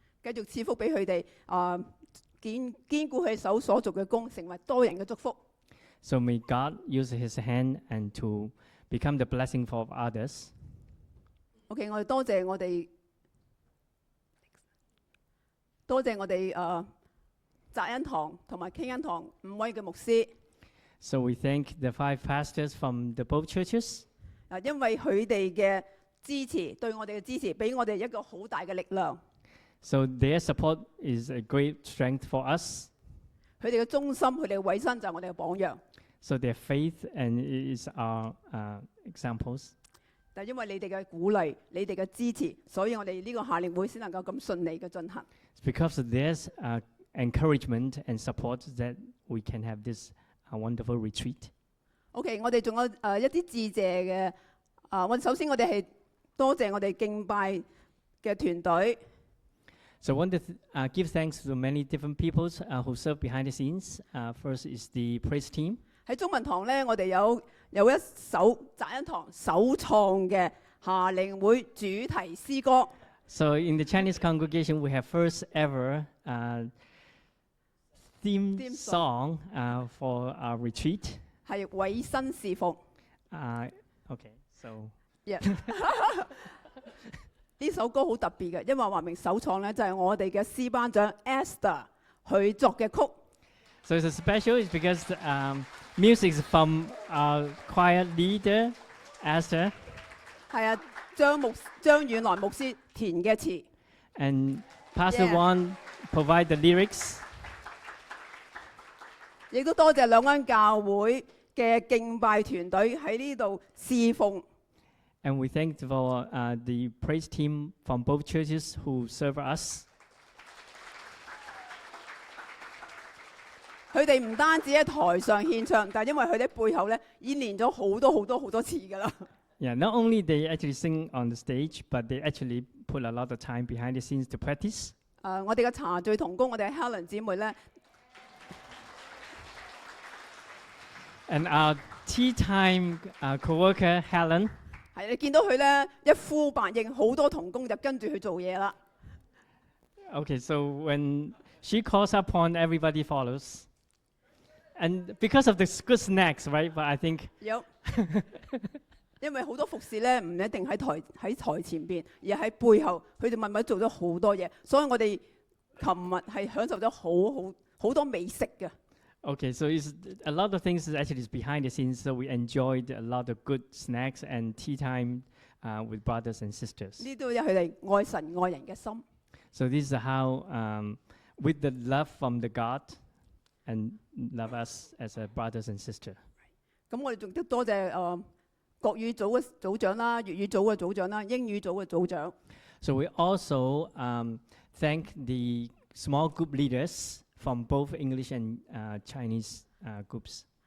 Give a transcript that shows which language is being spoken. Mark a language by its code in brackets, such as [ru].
[yue] 繼續賜福俾佢哋，堅固佢手所做嘅工，成為多人嘅祝福。 [en] So may God use His hand and to become the blessing for others. [yue] OK， 我哋多謝我哋澤恩堂同埋傾恩堂5位嘅牧師。 [en] So we thank the 5 pastors from the both churches. [yue] 因為佢哋嘅支持，對我哋嘅支持，俾我哋一個好大嘅力量。 [en] So their support is a great strength for us. [yue] 佢哋嘅忠心，佢哋嘅委身就係我哋嘅榜樣。 [en] So their faith and is our examples. [yue] 但係因為你哋嘅鼓勵，你哋嘅支持，所以我哋呢個夏令會先能夠咁順利嘅進行。 [en] It's because of their encouragement and support that we can have this wonderful retreat. [yue] OK， 我哋仲有一啲致謝嘅。首先我哋係多謝我哋敬拜嘅團隊。 [en] So I want to give thanks to many different peoples who serve behind the scenes. First is the praise team. [yue] 喺中文堂咧，我哋有一首澤恩堂首創嘅夏令會主題詩歌。 [en] So in the Chinese congregation, we have first ever theme song for our retreat. [yue] 係委身侍奉。 [en] Okay, so Yeah. [yue] 呢首歌好特別嘅，因為話明首創咧就係我哋嘅詩班長 Esther 佢作嘅曲。 [en] So it's special is because music is from our choir leader, Esther. [yue] 係啊，張遠來牧師填嘅詞。 [en] And Pastor Yeah. Wan provide the lyrics. [yue] 亦都多謝兩間教會嘅敬拜團隊喺呢度侍奉。 [en] And we thank for the praise team from both churches who serve us. [yue] 佢哋唔單止喺台上獻唱，但係因為佢哋喺背後咧已經練咗好多次㗎啦。 [en] Yeah, not only they actually sing on the stage, but they actually put a lot of time behind the scenes to practice. [yue] 我哋嘅茶聚同工，我哋 Helen 姊妹咧， [en] And our tea time co-worker Helen, [yue] 係你見到佢咧一呼百應，好多同工就跟住去做嘢啦。 [en] okay, so when she calls upon, everybody follows. And because of the good snacks, right? But I think [yue] 有，因為好多服侍咧唔一定喺台前邊，而喺背後，佢哋默默做咗好多嘢，所以我哋琴日係享受咗好多美食嘅。 [en] okay, so it's a lot of things is actually is behind the scenes. So we enjoyed a lot of good snacks and tea time with brothers and sisters. [yue] 呢都有佢哋愛神愛人嘅心。 [en] So this is how, with the love from the God, and love us as a brothers and sisters. [yue] 咁我哋仲都多謝國語組嘅組長啦、粵語組嘅組長啦、英語組嘅組長。 [en] So we also thank the small group leaders from both English and Chinese groups.